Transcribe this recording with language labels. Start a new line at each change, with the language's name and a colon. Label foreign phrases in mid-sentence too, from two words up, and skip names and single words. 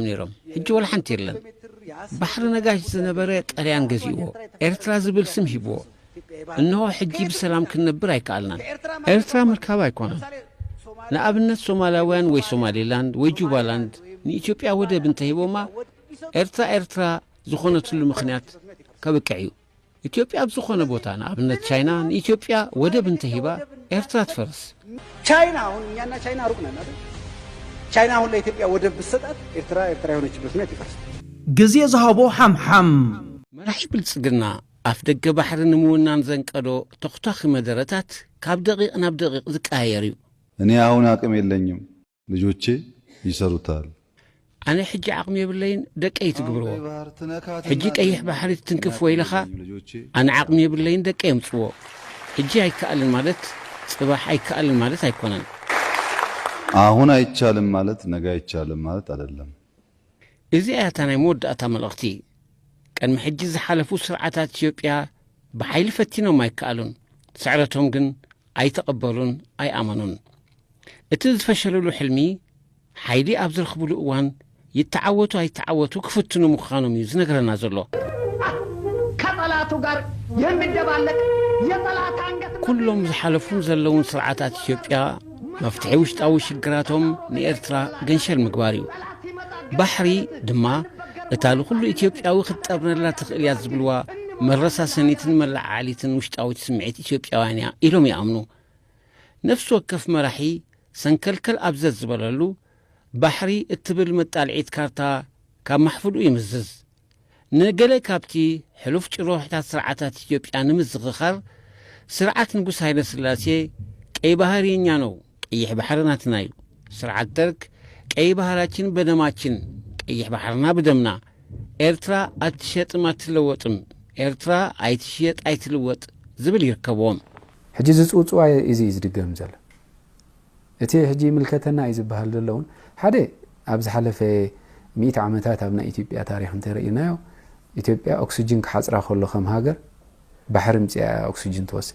Tigrinya: ነይሮም። ሕጂ ወላ ሓንቲ የለን። ባሕሪ ነጋሽ ዝነበረ ጣልያን ገዚእዎ ኤርትራ ዝብል ስም ሂብዎ። እነሆ ሕጂ ብሰላም ክንነብር ኣይከኣልናን። ኤርትራ ምርካብ ኣይኮነን። ንኣብነት ሶማላውያን ወይ ሶማሌላንድ ወይ ጁባላንድ ንኢትዮጵያ ወደብ እንተሂቦማ ኤርትራ ዝኾነትሉ ምኽንያት ከብቅ እዩ። ኢትዮጵያ ኣብ ዝኾነ ቦታ ንኣብነት ቻይና ንኢትዮጵያ ወደብ እንተሂባ ኤርትራ ትፈርስ።
Amharic: ቻይና አሁን እኛና ቻይና ሩቅ ነን አይደል? ቻይና አሁን ለኢትዮጵያ ወደብ ብትሰጣት ኤርትራ የሆነችበት ምክንያት ይፈርስ።
Tigrinya: ግዜ ዝሃቦ ሓምሓም መራሒ ብልጽግና ኣፍ ደገ ባሕሪ ንምውናን ዘንቀዶ ተኽታኺ መደረታት ካብ ደቂቕ ናብ ደቂቕ ዝቀያየር እዩ።
Amharic: እኔ አሁን አቅም የለኝም፣ ልጆቼ ይሰሩታል።
Tigrinya: ኣነ ሕጂ ዓቕሚ የብለይን፣ ደቀይ ትግብርዎ። ሕጂ ቀይሕ ባሕሪ ትንክፍ ወይለኻ ኣነ ዓቕሚ የብለይን፣ ደቀ የምጽዎ። ሕጂ ኣይከኣልን ማለት ጽባሕ ኣይከኣልን ማለት ኣይኮነን።
Amharic: አሁን አይቻልም ማለት ነገ አይቻልም ማለት አይደለም።
Tigrinya: እዚ ኣያታ ናይ መወዳእታ መልእኽቲ ቀድሚ ሕጂ ዝሓለፉ ስርዓታት ኢትዮጵያ ብሓይሊ ፈቲኖም ኣይከኣሉን፣ ስዕረቶም ግን ኣይተቐበሉን፣ ኣይኣመኑን። እቲ ዝፈሸለሉ ሕልሚ ሓይሊ ኣብ ዝረኽብሉ እዋን ይተዓወቱ ኣይተዓወቱ ክፍትኑ ምዃኖም እዩ ዝነገረና ዘሎ።
Amharic: ከጠላቱ ጋር የሚደባለቅ የጠላት አንገት
Tigrinya: ኩሎም ዝሓለፉን ዘለውን ስርዓታት ኢትዮጵያ መፍትሒ ውሽጣዊ ሽግራቶም ንኤርትራ ገንሸል ምግባር እዩ። ባሕሪ ድማ እታ ልኹሉ ኢትዮጵያዊ ክትጠብነላ ትኽእል እያ ዝብልዋ መረሳሰኒትን መላዓሊትን ውሽጣዊት ስምዒት ኢትዮጵያውያን እያ ኢሎም ይኣምኑ። ነፍሲ ወከፍ መራሒ ሰንከልከል ኣብዘት ዝበለሉ ባሕሪ እትብል መጣልዒት ካርታ ካብ ማሕፍሉ ይምዝዝ። ንገለ ካብቲ ሕሉፍ ጭሮሕታት ስርዓታት ኢትዮጵያ ንምዝኽኻር ስርዓት ንጉስ ሃይለ ሥላሴ
Amharic: ቀይ ባህር የኛ ነው፣
Tigrinya: ቀይሕ ባሕር ናትና እዩ። ስርዓት ደርግ
Amharic: ቀይ ባህራችን በደማችን፣
Tigrinya: ቀይሕ ባሕርና ብደምና፣
Amharic: ኤርትራ ኣትሸጥም ኣትለወጥም፣
Tigrinya: ኤርትራ ኣይትሽየጥ ኣይትልወጥ ዝብል ይርከብዎም። ሕጂ ዝፅውፅዋ እዚ ዝድገም ዘሎ እቲ ሕጂ ምልከተና እዩ ዝበሃል ዘለውን ሓደ ኣብ ዝሓለፈ 100 ዓመታት ኣብ ናይ ኢትዮጵያ ታሪክ እንተርእይናዮ ኢትዮጵያ ኦክሲጅን ክሓፅራ ከሎ ከም ሃገር ባሕሪ ምፅያ ኦክሲጅን ትወስድ።